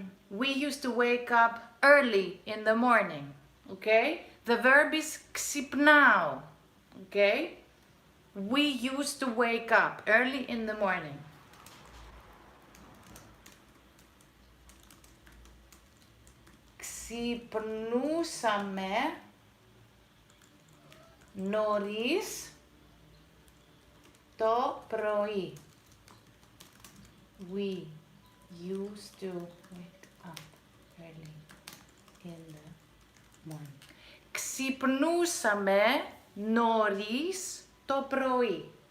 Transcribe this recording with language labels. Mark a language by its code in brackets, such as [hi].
[en] We used to wake up early in the morning, okay? The verb is ξυπνάω, okay? We used to wake up early in the morning. [el] Ξυπνούσαμε νωρίς το πρωί. [en] We used to wake up early in the morning. [el] Ξυπνούσαμε νωρίς το πρωί.